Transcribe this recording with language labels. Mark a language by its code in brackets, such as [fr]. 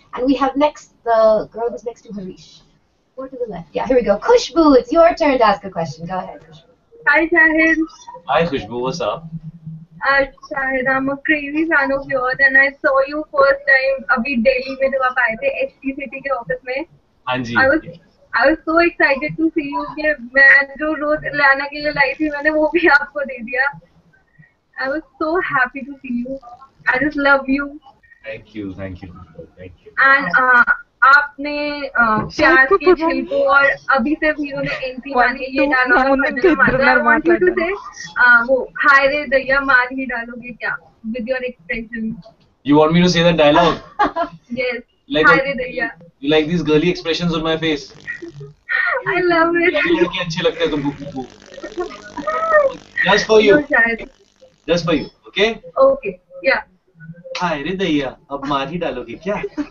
[en] And we have next the girl who's next to Harish. Or to the left. Yeah, here we go. Khushbu, it's your turn to ask a question. Go ahead, Khushbu. Hi, Shahid. Hi Khushbu, what's up? Shahid, I'm a crazy fan of yours, and I saw you first time [hi] अभी Delhi में जब आप आए थे HT City के office में. [en] हाँ जी. I was so excited to see you [hi] कि मैं जो रोज इलियाना के लिए लाई थी मैंने वो भी आपको दे दिया. [en] I was so happy to see you. I just love you. Thank you. [hi] And आपने प्यार के छिलकों और अभी सिर्फ हीरो ने एंट्री मानी ये dialogue [en] I want you to say [hi] वो हाय रे दैया मार ही डालोगे क्या [en] with your expression. You want me to say that dialogue? Yes. Like [hi] हाय रे दैया. [en] You like these girly expressions on my face? I love it. [hi] लड़के अच्छे लगते हैं तुमको. [en] Just for you. Just for you. Okay? Okay. Yeah. [hi] हाय रे दैया अब मार ही डालोगे क्या?